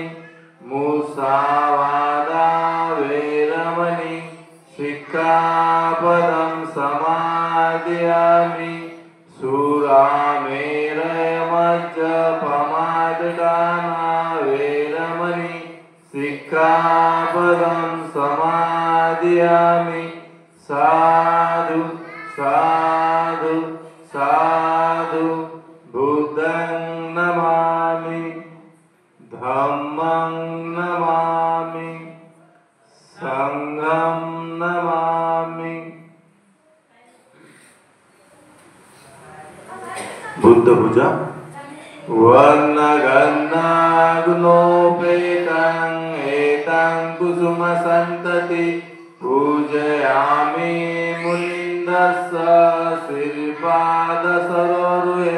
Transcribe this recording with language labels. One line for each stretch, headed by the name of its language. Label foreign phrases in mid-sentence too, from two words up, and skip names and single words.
Pali: मुसावादा वेरमणि सिक्खापदं समादयामि। सुरामेरयमज्जपमाददाना वेरमणि सिक्खापदं समादयामि। साधु साधु साधु बुद्धं नमामि, धम्मं नमामि, संघं नमामि। बुद्ध पूजा। वर्णगन्धगुणोपेतं एतं कुसुमसन्तति पूजयामि मुनिन्दस्य श्रीपादसरोरुहे।